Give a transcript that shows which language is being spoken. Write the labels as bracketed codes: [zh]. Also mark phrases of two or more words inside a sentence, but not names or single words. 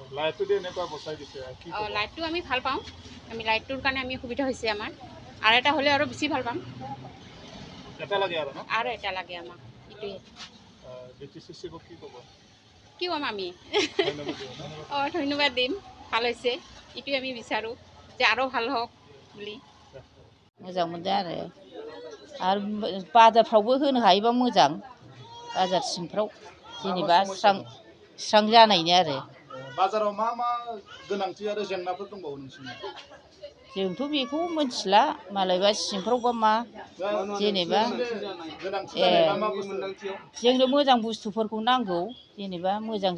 [as] লাইটটো আমি ভাল পাওঁ আমি লাইটটোৰ কাৰণে আমি সুবিধা হৈছে আমাৰ আৰু এটা হ'লে আৰু বেছি ভাল পাম আৰু এটা লাগে আমাক এইটোৱে কি ক'ম আমি ধন্যবাদ দিম ভাল হৈছে এইটোৱে আমি বিচাৰোঁ যে আৰু ভাল হওক বুলি [brx] मोजां मोनदों आरो बाजारफ्रावबो होनो हायोबा मोजां बाजार सिंफ्राव जेनेबा स्रां जानायनि आरो बाजाराव मा गोनांथि आरो जेंनाफोर दंबावो नोंसिनिया जोंथ' बेखौ मिथिला मालायबा सिंफ्रावबा मा जेनेबा जोंनो मोजां बुस्थुफोरखौ नांगौ जेनेबा मोजां